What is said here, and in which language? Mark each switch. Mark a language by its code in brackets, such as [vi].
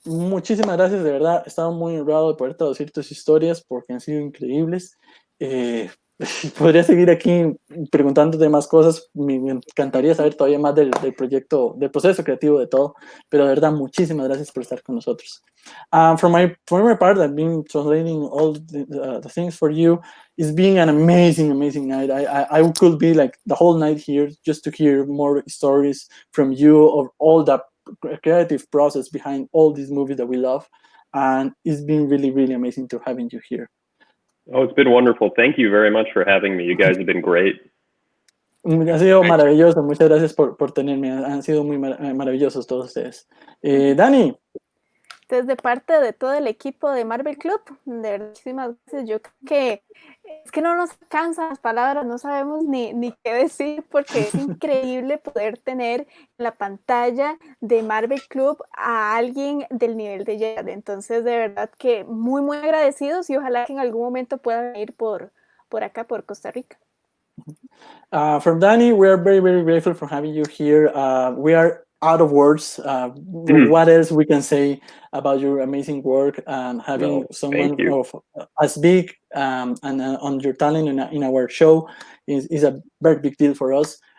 [es] Muchísimas gracias, de verdad. He estado muy honrado de poder traducir tus historias porque han sido increíbles. Podría seguir aquí preguntándote más cosas. Me encantaría saber todavía más del proyecto, del proceso creativo de todo. Pero de verdad, muchísimas gracias por estar con nosotros. [en] For my part, I've been translating all the things for you. It's been an amazing night. I could be like the whole night here just to hear more stories from you of all the creative process behind all these movies that we love. And it's been really, really amazing to having you here. Oh, it's been wonderful. Thank you very much for having me. You guys have been great. [es] Ha sido maravilloso. Muchas gracias por tenerme. Han sido muy maravillosos todos ustedes. Dani. Desde parte de todo el equipo de Marvel Club, de verdad, muchísimas gracias. Yo creo que es que no nos alcanzan las palabras, no sabemos ni qué decir, porque es increíble poder tener en la pantalla de Marvel Club a alguien del nivel de Jerad. Entonces, de verdad que muy, muy agradecidos y ojalá que en algún momento puedan ir por acá, por Costa Rica. [en] From Dani, we are very, very grateful for having you here. We are out of words. What else we can say about your amazing work? Having someone as big and on your talent in our show is a very big deal for us.